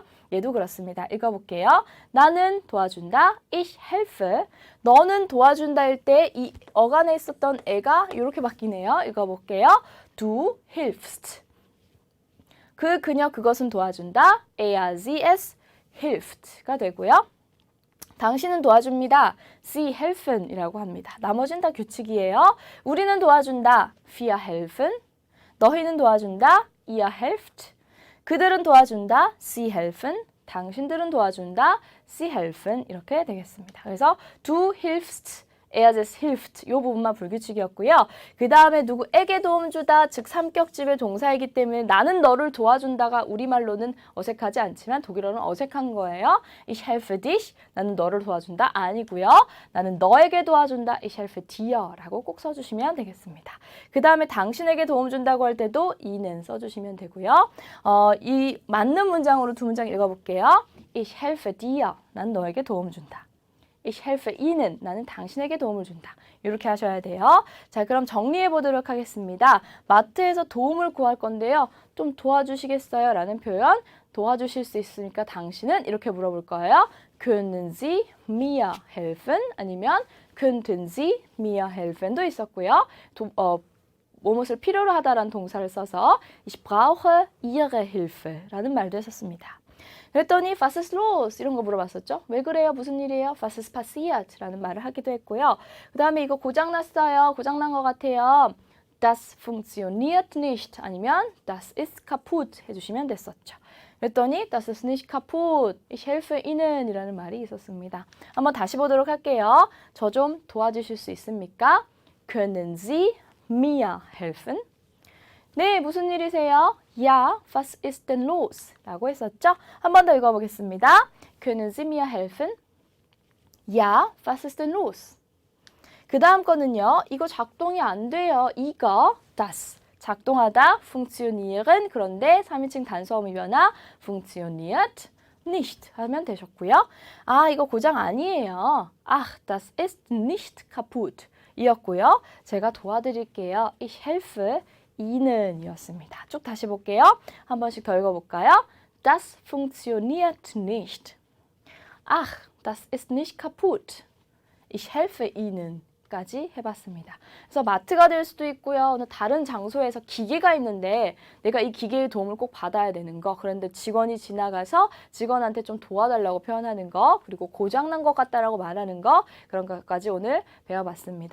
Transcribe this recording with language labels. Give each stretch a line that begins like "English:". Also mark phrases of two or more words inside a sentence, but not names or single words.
Korean: 얘도 그렇습니다. 읽어볼게요. 나는 도와준다.
German: Ich helfe.
Korean: 너는 도와준다일 때 이 어간에 있었던 애가 이렇게 바뀌네요. 읽어볼게요.
German: Du hilfst.
Korean: 그녀, 그것은 도와준다.
German: Er, sie, es hilft
Korean: 가 되고요. 당신은 도와줍니다.
German: Sie helfen
Korean: 이라고 합니다. 나머지는 다 규칙이에요. 우리는 도와준다.
German: Wir helfen.
Korean: 너희는 도와준다.
German: Ihr helft.
Korean: 그들은 도와준다.
German: Sie helfen.
Korean: 당신들은 도와준다.
German: Sie helfen
Korean: 이렇게 되겠습니다. 그래서
German: du hilfst, er das hilft
Korean: 이 부분만 불규칙이었고요. 그 다음에 누구에게 도움 주다, 즉 삼격집의 동사이기 때문에 나는 너를 도와준다가 우리말로는 어색하지 않지만 독일어는 어색한 거예요.
German: Ich helfe dich,
Korean: 나는 너를 도와준다 아니고요. 나는 너에게 도와준다.
German: Ich helfe dir
Korean: 라고 꼭 써주시면 되겠습니다. 그 다음에 당신에게 도움 준다고 할 때도 ihnen 써주시면 되고요. 이 맞는 문장으로 두 문장 읽어볼게요.
German: Ich helfe dir,
Korean: 난 너에게 도움 준다.
German: Ich helfe Ihnen,
Korean: 나는 당신에게 도움을 준다. 이렇게 하셔야 돼요. 자, 그럼 정리해 보도록 하겠습니다. 마트에서 도움을 구할 건데요. 좀 도와주시겠어요? 라는 표현, 도와주실 수 있으니까 당신은 이렇게 물어볼 거예요.
German: Können Sie mir helfen? 아니면 könnten Sie mir helfen도 있었고요.
Korean: 무엇을 필요로 하다라는 동사를 써서
German: Ich brauche Ihre Hilfe
Korean: 라는 말도 했었습니다.
German: 그랬더니 was ist los?
Korean: 이런 거 물어봤었죠. 왜 그래요? 무슨 일이에요?
German: Was ist passiert?
Korean: 라는 말을 하기도 했고요. 그 다음에 이거 고장났어요. 고장난 것 같아요.
German: Das funktioniert nicht. 아니면 das ist kaputt
Korean: 해주시면 됐었죠. 그랬더니
German: das ist nicht kaputt. Ich helfe Ihnen
Korean: 이라는 말이 있었습니다. 한번 다시 보도록 할게요. 저 좀 도와주실 수 있습니까?
German: Können Sie mir helfen?
Korean: 네, 무슨 일이세요?
German: Ja, was ist denn los?
Korean: 라고 했었죠? 한 번 더 읽어보겠습니다.
German: Können Sie mir helfen? Ja, was ist denn los?
Korean: 그 다음 거는요. 이거 작동이 안 돼요. 이거, das. 작동하다, funktionieren. 그런데 3인칭 단수어미 변화,
German: funktioniert nicht
Korean: 하면 되셨고요. 아, 이거 고장 아니에요.
German: Ach, das ist nicht kaputt.
Korean: 이었고요. 제가 도와드릴게요.
German: Ich helfe Ihnen
Korean: 이었습니다. 쭉 다시 볼게요. 한 번씩 더 읽어볼까요?
German: Das funktioniert nicht. Ach, das ist nicht kaputt. Ich helfe Ihnen
Korean: 까지 해봤습니다. 그래서 마트가 될 수도 있고요. 어느 다른 장소에서 기계가 있는데 내가 이 기계의 도움을 꼭 받아야 되는 거. 그런데 직원이 지나가서 직원한테 좀 도와달라고 표현하는 거. 그리고 고장난 것 같다라고 말하는 거. 그런 것까지 오늘 배워봤습니다.